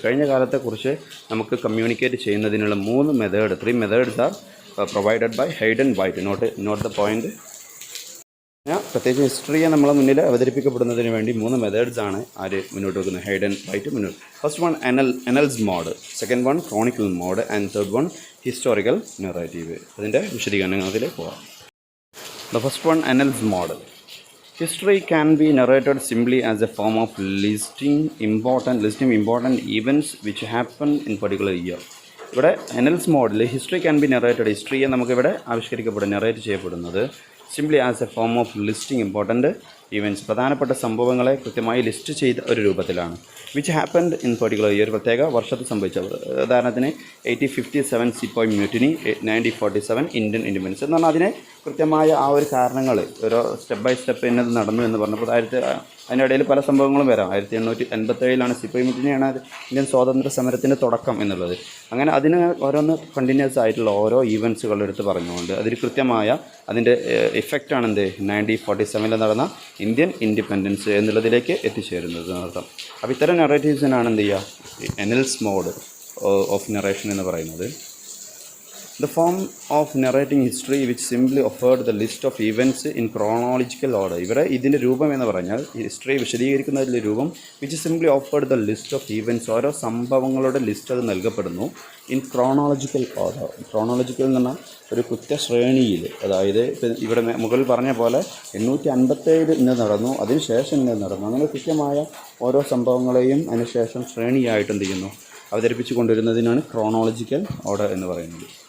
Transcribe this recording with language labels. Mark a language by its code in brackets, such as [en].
[ml] കഴിഞ്ഞ കാലത്തെക്കുറിച്ച് നമുക്ക് കമ്മ്യൂണിക്കേറ്റ് ചെയ്യുന്നതിനുള്ള 3 methods [en] Are provided by Hayden White. Note the point. [ml] പ്രത്യേകിച്ച് ഹിസ്റ്ററിയെ നമ്മളെ മുന്നിൽ അവതരിപ്പിക്കപ്പെടുന്നതിന് വേണ്ടി 3 മെത്തേഡ്സ് ആണ് മുന്നോട്ട് വെക്കുന്നത്, ഹെയ്ഡൻ വൈറ്റ് മുന്നോട്ട്. [en] First one annals mode, second one chronicle mode, and third one historical narrative. [ml] അതിൻ്റെ വിശദീകരണത്തിലേക്ക് പോകാം. [en] The first one, Annals mode. History can be narrated simply as a form of listing important events which happen in particular year. [ml] ഇവിടെ annals മോഡിൽ [en] history can be narrated, [ml] ഹിസ്റ്ററിയെ നമുക്കിവിടെ narrate ചെയ്യപ്പെടുന്നത് [en] simply as a form of listing important events, [ml] പ്രധാനപ്പെട്ട സംഭവങ്ങളെ കൃത്യമായി list ചെയ്ത ഒരു രൂപത്തിലാണ്. [en] which happened in particular year, [ml] പ്രത്യേക വർഷത്തിൽ സംഭവിച്ചത്. ഉദാഹരണത്തിന് 1857 സിപ്പോയ് മ്യൂട്ടിനി, 1947 ഇന്ത്യൻ ഇൻഡിപെൻഡൻസ് എന്ന് പറഞ്ഞാൽ അതിനെ കൃത്യമായ ആ ഒരു കാരണങ്ങൾ ഓരോ സ്റ്റെപ്പ് ബൈ സ്റ്റെപ്പ് എന്നത് നടന്നു എന്ന് പറഞ്ഞപ്പോൾ അതിൻ്റെ ഇടയിൽ പല സംഭവങ്ങളും വരാം. 1887 സിപ്പോയ് മ്യൂട്ടിനിയാണ് ഇന്ത്യൻ സ്വാതന്ത്ര്യ സമരത്തിൻ്റെ തുടക്കം എന്നുള്ളത്. അങ്ങനെ അതിന് ഓരോന്ന് കണ്ടിന്യൂസ് ആയിട്ടുള്ള ഓരോ ഈവൻറ്റ്സുകൾ എടുത്ത് പറഞ്ഞുകൊണ്ട് അതിൽ കൃത്യമായ അതിൻ്റെ ഇഫക്റ്റാണ് 1947 നടന്ന ഇന്ത്യൻ ഇൻഡിപെൻഡൻസ് എന്നുള്ളതിലേക്ക് എത്തിച്ചേരുന്നത് എന്നർത്ഥം. അപ്പോൾ ഇത്തരം നെറേറ്റീവ്സിനാണ് എന്ത് ചെയ്യുക, അനൽസ് മോഡ് ഓഫ് നറേഷൻ എന്ന് പറയുന്നത്. [en] The form of narrating history which simply offered the list of events in chronological order. [ml] ഇവിടെ ഇതിൻ്റെ രൂപം എന്ന് പറഞ്ഞാൽ ഹിസ്റ്ററി വിശദീകരിക്കുന്നതിൻ്റെ രൂപം [en] which simply offered the list of events, [ml] ഓരോ സംഭവങ്ങളുടെ ലിസ്റ്റ് അത് നൽകപ്പെടുന്നു [en] In chronological order. [ml] ക്രോണോളജിക്കൽ എന്ന് പറഞ്ഞാൽ ഒരു കൃത്യശ്രേണിയിൽ, അതായത് ഇവിടെ മുകളിൽ പറഞ്ഞ പോലെ 857 ഇന്ന് നടന്നു, അതിനുശേഷം ഇന്ന് നടന്നു, അങ്ങനെ കൃത്യമായ ഓരോ സംഭവങ്ങളെയും അതിനുശേഷം ശ്രേണിയായിട്ട് എന്ത് ചെയ്യുന്നു അവതരിപ്പിച്ചു കൊണ്ടുവരുന്നതിനാണ് ക്രോണോളജിക്കൽ ഓർഡർ എന്ന് പറയുന്നത്.